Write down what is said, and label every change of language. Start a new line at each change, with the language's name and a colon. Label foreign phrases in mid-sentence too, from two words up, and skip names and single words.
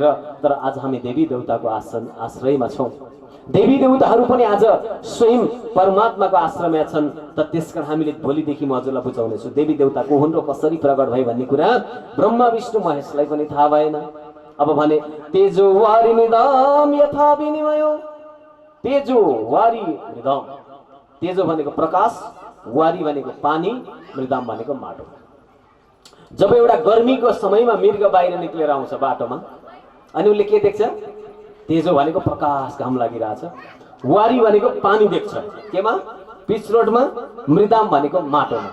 Nepali: तर आज हामी देवी देवताको आश्रयमा छौँ। देवी देवताहरू पनि आज स्वयं परमात्माको आश्रयमा छन्। त त्यसकारण हामीले भोलिदेखि म हजुरलाई बुझाउनेछु देवी देवता को हुन् र कसरी प्रकट भए भन्ने कुरा ब्रह्मा विष्णु महेशलाई पनि थाहा भएन। अब भने
Sanskrit: तेजो वारी निदाम यथा विनिमयो, तेजो वारी मृदाम,
Nepali: तेजो भनेको प्रकाश, वारी भनेको पानी, मृदाम भनेको माटो। जब एउटा गर्मीको समयमा मृग बाहिर निक्लेर आउँछ बाटोमा, अनि उसले के देख्छ, तेजो भनेको प्रकाश, घाम लागिरहेछ। वारी भनेको पानी देख्छ केमा, पिच रोडमा, मृदाम भनेको माटोमा।